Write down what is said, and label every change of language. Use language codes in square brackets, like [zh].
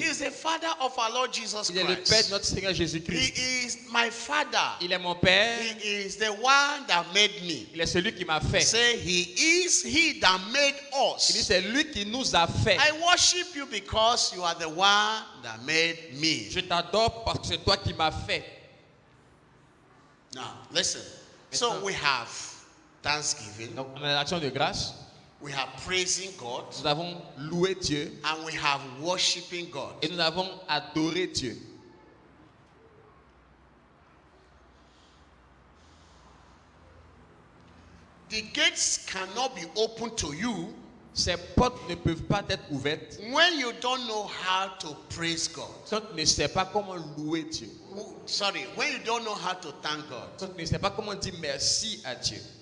[en] is the Father of our Lord Jesus [fr] Il est le Père de [en] Christ. [fr] notre Seigneur [en] He [fr] Jésus-Christ. [en] is my Father. [fr] Il est mon Père. [en] He is the one that made me. [fr] Il est celui qui m'a fait. [en] Say, He is He that made [fr] Il dit [en] us. [fr] c'est lui qui nous a fait. [en] I worship you because you are the one that made me. [fr] Je t'adore parce que c'est toi qui m'as fait. [en] Now, listen. So we have thanksgiving, [fr] Donc on a l'action de grâce. [en] we have praising God, [fr] Nous avons loué Dieu [en] and we have worshiping God. [fr] et nous avons adoré Dieu. [en] The gates cannot be open to you [fr] Ces portes ne peuvent pas être ouvertes [en] when you don't know how to praise God. [fr] quand tu ne sais pas comment louer Dieu. [en] Sorry, when you don't know how to thank God. [fr] Quand tu ne sais pas comment dire merci à Dieu.